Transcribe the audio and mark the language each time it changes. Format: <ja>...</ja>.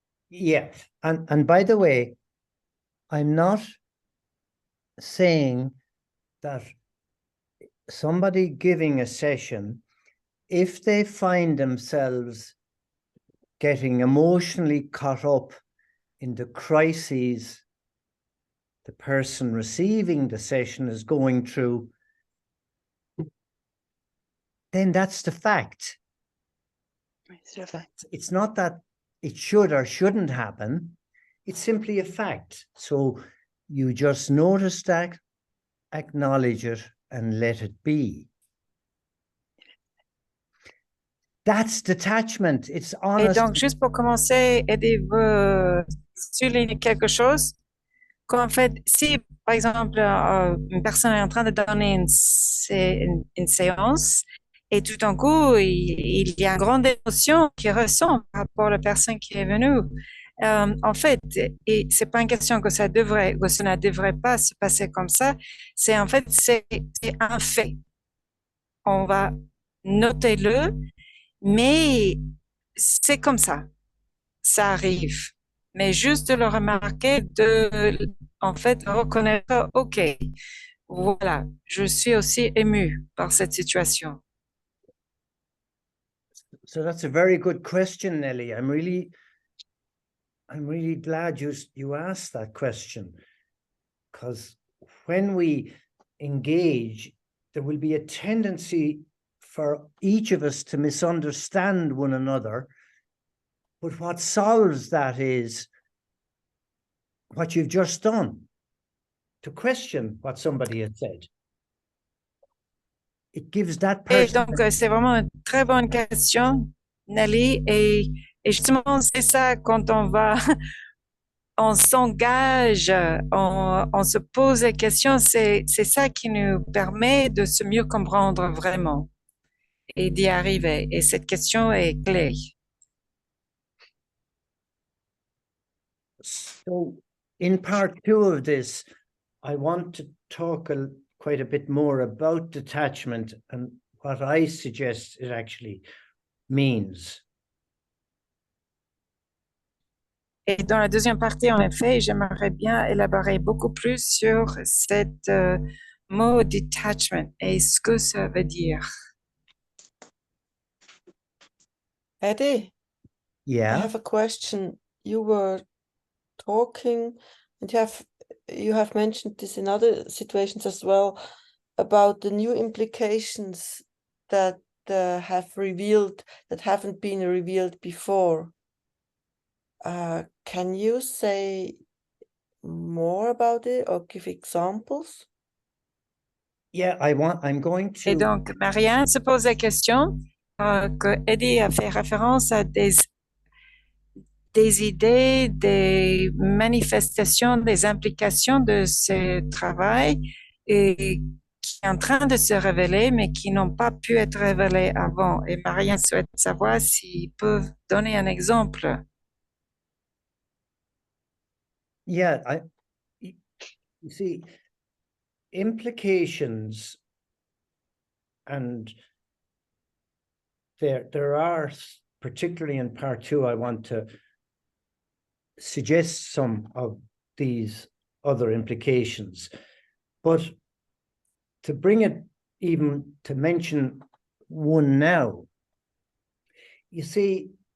<en>Yeah, and by the way, I'm not saying that somebody giving a session, if they find themselves getting emotionally caught up in the crises the person receiving the session is going through, then that's the fact. It's not that it should or shouldn't happen. It's simply a fact. So you just notice that, acknowledge it, and let it be. That's detachment. It's honest.</en> <fr>Et donc, juste pour commencer, Eddie veut souligner quelque chose. Qu'en fait, si, par exemple, une personne est en train de donner une séance et tout d'un coup, il y a une grande émotion qui ressent par rapport à la personne qui est venue. En fait, et c'est pas une question que ça devrait ou ça ne devrait pas se passer comme ça. C'est en fait, c'est un fait. On va noter le, mais c'est comme ça. Ça arrive. Mais juste de le remarquer, en fait, reconnaître, OK, voilà, je suis aussi ému par cette situation.</fr> <en>So that's a very good question, Nelly. I'm really glad you asked that question, because when we engage, there will be a tendency for each of us to misunderstand one another. But what solves that is what you've just done, to question what somebody has said. It gives that</en> <fr>Et</fr> <en>person.</en> <fr>donc, c'est vraiment une très bonne question, Nelly. Et justement, c'est ça quand on s'engage, on se pose des questions, c'est ça qui nous permet de se mieux comprendre vraiment et d'y arriver. Et cette question est clé.</fr> <en>So in part two of this, I want to talk quite a bit more about detachment and what I suggest it actually means.</en> <fr>Et dans la deuxième partie, en effet, j'aimerais bien élaborer beaucoup plus sur cette mot detachment et ce que ça veut dire.</fr> <en>Eddie, I Yeah. have a question. You were talking, and you have mentioned this in other situations as well, about the new implications that haven't been revealed before. Can you say more about it or give examples? Yeah, I'm going to.</en> <fr>Et donc, Marianne se pose la question que Eddie a fait référence à des idées, des manifestations, des implications de ce travail et qui est en train de se révéler, mais qui n'ont pas pu être révélées avant. Et Marianne souhaite savoir s'ils peuvent donner un exemple.</fr> <en>Yeah, you see, implications, and there are, particularly in part two, I want to suggest some of these other implications, but to bring it even to mention one now, you see,</en>